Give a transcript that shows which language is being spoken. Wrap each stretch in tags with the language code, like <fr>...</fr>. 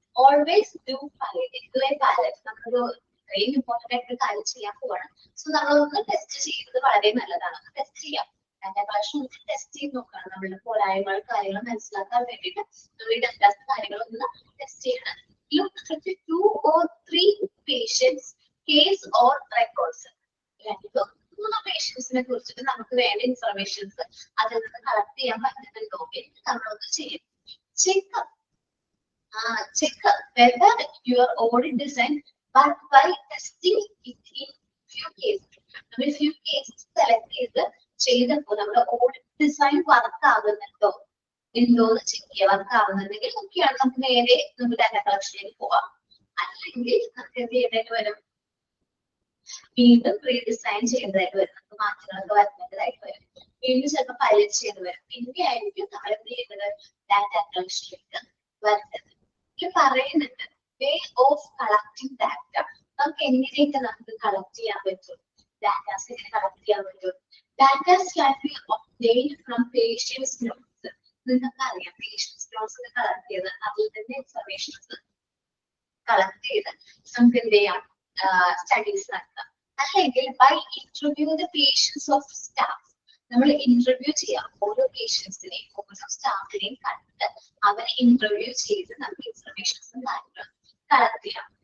<en>Always do pilot.</en> <ml>നമ്മളൊരു ഇത്രയും important ആയിട്ട് കാര്യം ചെയ്യാൻ പോവാണ്. സോ നമ്മളൊന്ന് ടെസ്റ്റ് ചെയ്യുന്നത് വളരെ നല്ലതാണ്. ടെസ്റ്റ് ചെയ്യാം, ഡാറ്റ കളക്ഷൻ ടെസ്റ്റ് ചെയ്ത് നോക്കണം. നമ്മളുടെ പോരായ്മകൾ കാര്യങ്ങൾ മനസ്സിലാക്കാൻ വേണ്ടിയിട്ട് നമ്മൾ ഈ ഡാറ്റാസ് കാര്യങ്ങളൊന്ന് ടെസ്റ്റ് ചെയ്യണം.</ml> <en>Look at 2 or 3 patients case or records.</en> <ml>രണ്ടോ മൂന്നോ പേഷ്യൻസിനെ കുറിച്ചിട്ട് നമുക്ക് വേണ്ട ഇൻഫർമേഷൻസ് അതിൽ നിന്ന് കളക്ട് ചെയ്യാൻ പറ്റുന്നുണ്ടോ എന്ന് നമ്മളൊന്ന് ചെയ്യും.</ml> <en>Check whether your audit design but by testing it in few cases.</en> <ml>നമ്മൾ few cases select ചെയ്തപ്പോൾ നമ്മുടെ ഓഡിറ്റ് ഡിസൈൻ വർക്ക് ആകുന്നുണ്ടോ എന്തോന്ന് ചെക്ക് ചെയ്യാം. വർക്ക് ആകുന്നുണ്ടെങ്കിൽ നോക്കിയാണ് നമുക്ക് നേരെ നമുക്ക് ഡാറ്റ കളക്ഷനിലേക്ക് പോവാം. അല്ലെങ്കിൽ നമുക്ക് എന്ത് ചെയ്യേണ്ടതായിട്ട് വരും, വീണ്ടും റീഡിസൈൻ ചെയ്യേണ്ടതായിട്ട് വരും. നമുക്ക് മാറ്റങ്ങളൊക്കെ വരുത്തേണ്ടതായിട്ട് വരും. വീണ്ടും ചിലപ്പോൾ പൈലറ്റ് ചെയ്ത് വരും. പിന്നെ ആയിരിക്കും നമ്മൾ എന്ത് ചെയ്യുന്നത്, ഡാറ്റ കളക്ഷനിലേക്ക് വരുന്നത്. ഇത് പറയുന്നുണ്ട്</ml> <en>Way of collecting data.</en> <ml>നമുക്ക് എങ്ങനെയൊക്കെ നമുക്ക് കളക്ട് ചെയ്യാൻ പറ്റും, ഡാറ്റാസ് എങ്ങനെ കളക്ട് ചെയ്യാൻ പറ്റും.</ml> <en>Datas can be obtained from patients notes.</en> <ml>നിങ്ങൾക്ക് അറിയാം, പേഷ്യൻസ് നോട്ട്സ് കളക്ട് ചെയ്ത് അതിൽ തന്നെ ഇൻഫർമേഷൻസ് കളക്ട് ചെയ്ത് നമുക്ക് എന്ത് ചെയ്യാം, സ്റ്റഡീസ് നടത്താം. അല്ലെങ്കിൽ</ml> <en>by interview the patients of staff,</en> <ml>നമ്മൾ ഇന്റർവ്യൂ ചെയ്യാം ഓരോ പേഷ്യൻസിനെയും ഓരോ സ്റ്റാഫിനെയും കണ്ട് അവരെ ഇന്റർവ്യൂ ചെയ്ത് നമുക്ക് ഇൻഫർമേഷൻസും കാര്യങ്ങളും കളക്ട് ചെയ്യാം.</ml>